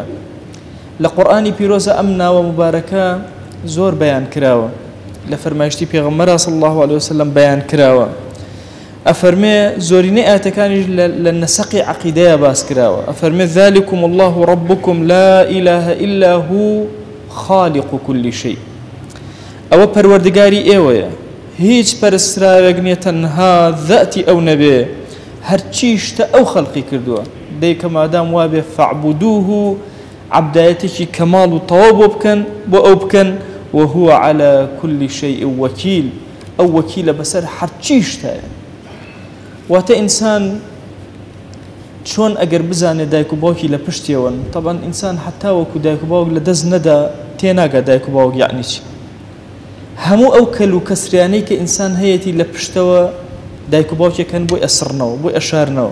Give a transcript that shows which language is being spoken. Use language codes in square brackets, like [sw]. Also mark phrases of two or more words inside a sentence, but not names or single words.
[ckb] لە قورئانی پیرۆزە ئەم ناوە مبارەکە زۆر بەیان کراوە، لە فەرمایشتی پێغەمبەر [ar] صلی الله عليه وسلم [ckb] بەیان کراوە. ئەفەرمێ زۆرینەی ئاەتەکانیش لە نەسەقی عەقیدەیە باس کراوە. [ar] ئەفەرمێ ذلكم الله ربكم لا إله إلا هو خالق كل شيء. [ckb] ئەوە پەروەردگاری ئێوەیە، هیچ پەرستراوێک نییە تەنها ذاتی ئەو نەبێ، هەرچی شتە ئەو خەڵقی کردووە. دەیکە مادام وابێ فاعبدوه، عەبدایەتێکی کەماڵ و تەواو بۆ بکەن، بۆ ئەو بکەن، [ar] وهو على كل شيء وكيل. [ckb] ئەو وەکیلە بەسەر هەرچی شتایە. واتە ئینسان چۆن ئەگەر بزانێ دایک و باوکی لە پشتیەوەن، طبعا ئینسان حتا وەکو دایک و باوک لە دەست نەدا تێناگات دایک و باوک یعنی چی. هەموو ئەو کەل و کەسریانەی کە ئینسان هەیەی لە پشتەوە دایک و باوکێکەن بۆی ئەسڕنەوە، بۆی ئەشارنەوە.